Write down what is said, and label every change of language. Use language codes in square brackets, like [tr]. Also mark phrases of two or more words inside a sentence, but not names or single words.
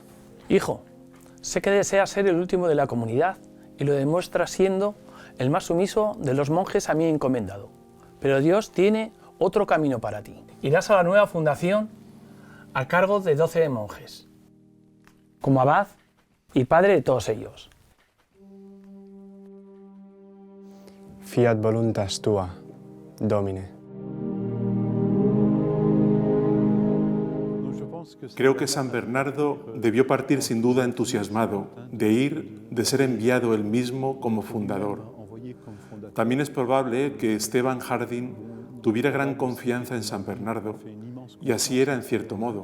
[es] Hijo, sé que deseas ser el último de la comunidad y lo demuestras siendo el más sumiso de los monjes a mí encomendado. Pero Dios tiene otro camino para ti. Irás a la nueva fundación a cargo de 12 monjes, como abad y padre de todos ellos. [la] Fiat voluntas tua, Domine. [es] Creo que San Bernardo debió partir sin duda entusiasmado de ser enviado él mismo como fundador. También es probable que Esteban Jardín tuviera gran confianza en San Bernardo, y así era en cierto modo.